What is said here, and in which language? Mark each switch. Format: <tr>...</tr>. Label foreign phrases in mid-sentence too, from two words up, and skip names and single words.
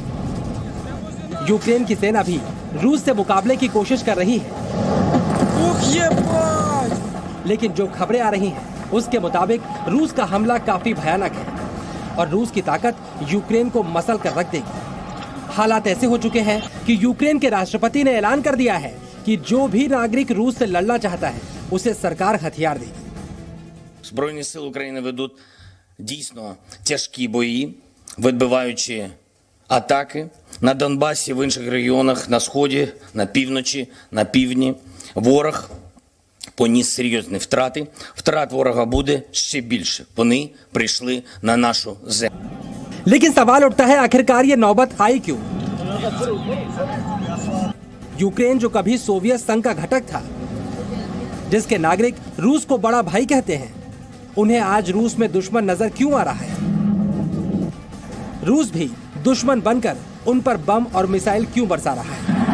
<hi>यूक्रेन की सेना भी रूस से मुकाबले की कोशिश कर रही है, लेकिन जो खबरें आ रही हैं उसके मुताबिक रूस का हमला काफी भयानक है और रूस की ताकत यूक्रेन को मसल कर रख देगी। हालात ऐसे हो चुके हैं कि यूक्रेन के राष्ट्रपति ने ऐलान कर दिया है कि जो भी नागरिक रूस से लड़ना चाहता है उसे सरकार हथियार देगी।</hi> <uk>Збройні сили України ведуть дійсно тяжкі бої, відбиваючи атаки на Донбасі, в інших регіонах, на Сході, на півночі, на півдні. Ворог поніс серйозні втрати. Втрат ворога буде ще більше. Вони прийшли на нашу землю.</uk> <hi>लेकिन सवाल उठता है, आखिरकार ये नौबत आई क्यों? यूक्रेन जो कभी सोवियत संघ का घटक था, जिसके नागरिक रूस को बड़ा भाई कहते हैं, उन्हें आज रूस में दुश्मन नजर क्यों आ रहा है? रूस भी दुश्मन बनकर उन पर बम और मिसाइल क्यों बरसा रहा है?</hi>